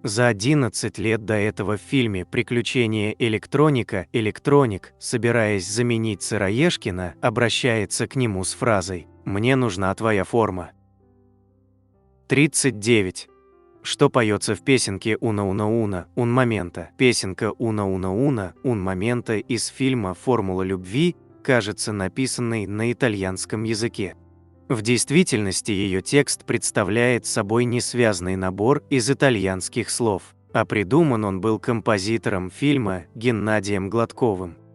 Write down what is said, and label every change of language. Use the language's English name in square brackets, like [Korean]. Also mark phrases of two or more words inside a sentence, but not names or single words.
[Russian] За 11 лет до этого в фильме «Приключения электроника» электроник, собираясь заменить Сыроежкина, обращается к нему с фразой «Мне нужна твоя форма». 39. Что поется в песенке «Уна уна уна, ун момента»? Песенка «Уна уна уна, ун момента» из фильма «Формула любви» кажется написанной на итальянском языке. В действительности ее текст представляет собой несвязный набор из итальянских слов, а придуман он был композитором фильма Геннадием Гладковым.